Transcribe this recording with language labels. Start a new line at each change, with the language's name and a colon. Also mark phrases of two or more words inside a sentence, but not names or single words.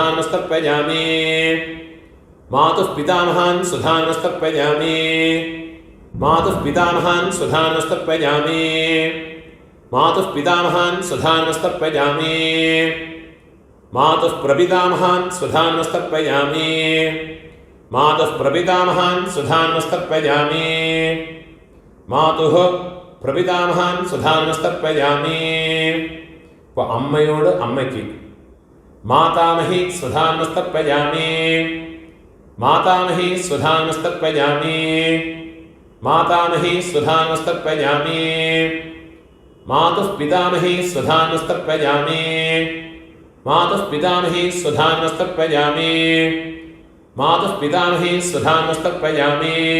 Sanskrit: नमस्तर्पयामि मातुः पितामहान् स्वधा नमस्तर्पयामि मातुः पितामहान् स्वधा नमस्तर्पयामि मातुः पितामहान् स्वधा नमस्तर्पयामि मातुः प्रपितामहान् स्वधा नमस्तर्पयामि मातुः प्रपितामहान् स्वधा नमस्तर्पयामि मातुः प्रपितामहान् स्वधा नमस्तर्पयामि.
Tamil: இப்போ அம்மையோடு அம்மைக்கு
Sanskrit: मातामही स्वधा नमस्तर्पयामि मातामही स्वधा नमस्तर्पयामि मातामही स्वधा नमस्तर्पयामि मातुः पितामही स्वधा नमस्तर्पयामि मातुः पितामही स्वधा नमस्तर्पयामि मातुः पितामही स्वधा नमस्तर्पयामि